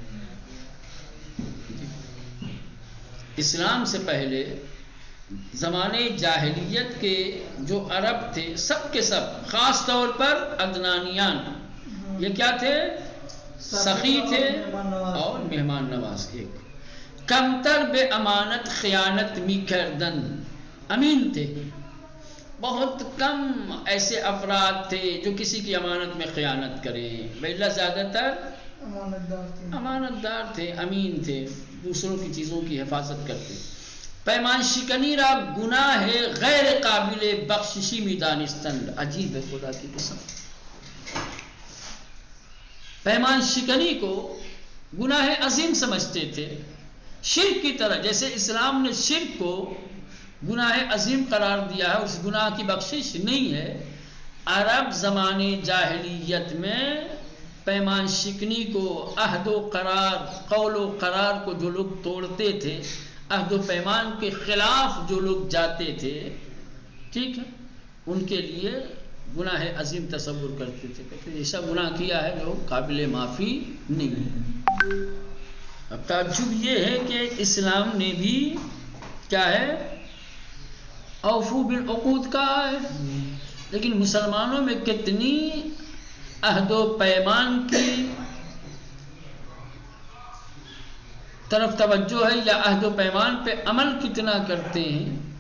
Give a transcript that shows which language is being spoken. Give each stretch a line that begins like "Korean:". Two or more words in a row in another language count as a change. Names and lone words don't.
Urdu: اسلام سے پہلے زمانے جاہلیت کے جو عرب تھے سب کے سب، خاص طور پر عدنانیان، یہ کیا تھے؟ سخی تھے اور مہمان نواز.
Persian: ایک کمتر بے امانت خیانت می کردن،
Urdu: امین تھے. بہت کم ایسے افراد تھے جو کسی کی امانت میں خیانت کریں. بلّہ زیادہ تر امانت دار تھے، امین تھے، دوسروں کی چیزوں کی حفاظت کرتے.
Persian: پیمان شکنی را گناہ غیر قابل بخششی می دانستند.
Urdu: عجیب ہے، خدا کی قسم. پیمان شکنی کو گناہ عظیم سمجھتے تھے، شرک کی طرح. جیسے اسلام نے شرک کو گناہ عظیم قرار دیا ہے، اس گناہ کی بخشش نہیں ہے. عرب زمانے جاہلیت میں پیمان شکنی کو، عہد و قرار، قول و قرار کو جو لوگ توڑتے تھے، عہد و پیمان کے خلاف جو لوگ جاتے تھے، ٹھیک ہے، ان کے لیے گناہ عظیم تصور کرتے تھے. کہتے ایسا گناہ کیا ہے جو قابل معافی نہیں ہے. اب تعجب یہ ہے کہ اسلام نے بھی کیا ہے،
Arabic: اوفو بالعقود
Urdu: کہا ہے، لیکن مسلمانوں میں کتنی عہد و پیمان کی طرف توجہ ہے، یا عہد و پیمان پہ عمل کتنا کرتے ہیں.